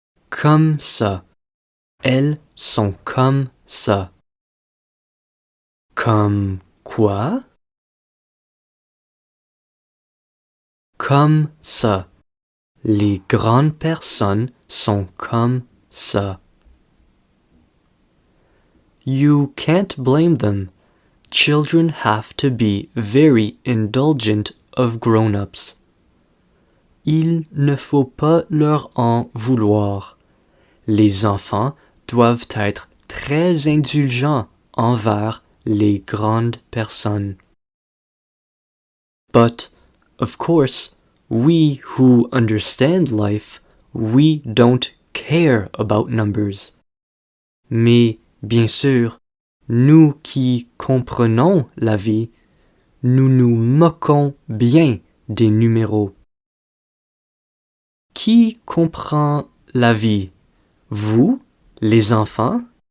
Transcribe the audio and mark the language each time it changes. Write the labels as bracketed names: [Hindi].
[French] Comme ça. Elles sont comme ça. Comme quoi? Comme ça. Les grandes personnes sont comme ça. [English] You can't blame them. Children have to be very indulgent of grown-ups. [French] Il ne faut pas leur en vouloir. Les enfants doivent être très indulgents envers les grandes personnes. [English] But, of course, we who understand life, we don't care about numbers. [French] Mais, bien sûr, nous qui comprenons la vie, nous nous moquons bien des numéros. Qui comprend la vie? Vous, les enfants?